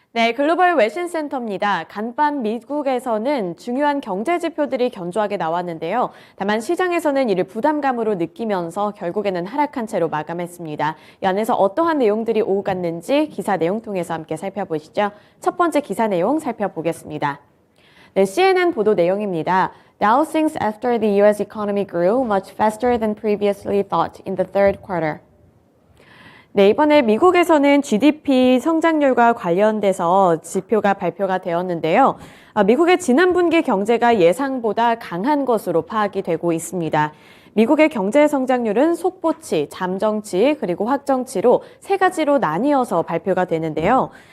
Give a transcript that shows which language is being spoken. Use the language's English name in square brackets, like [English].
[Korean] 네, 글로벌 외신 센터입니다. 간밤 미국에서는 중요한 경제 지표들이 견조하게 나왔는데요. 다만 시장에서는 이를 부담감으로 느끼면서 결국에는 하락한 채로 마감했습니다. 이 안에서 어떠한 내용들이 오갔는지 기사 내용 통해서 함께 살펴보시죠. 첫 번째 기사 내용 살펴보겠습니다. 네, CNN 보도 내용입니다. [English] Dow sinks after the U.S. economy grew much faster than previously thought in the third quarter. [Korean] 네, 이번에 미국에서는 GDP 성장률과 관련돼서 지표가 발표가 되었는데요. 미국의 지난 분기 경제가 예상보다 강한 것으로 파악이 되고 있습니다. 미국의 경제 성장률은 속보치, 잠정치, 그리고 확정치로 세 가지로 나뉘어서 발표가 되는데요.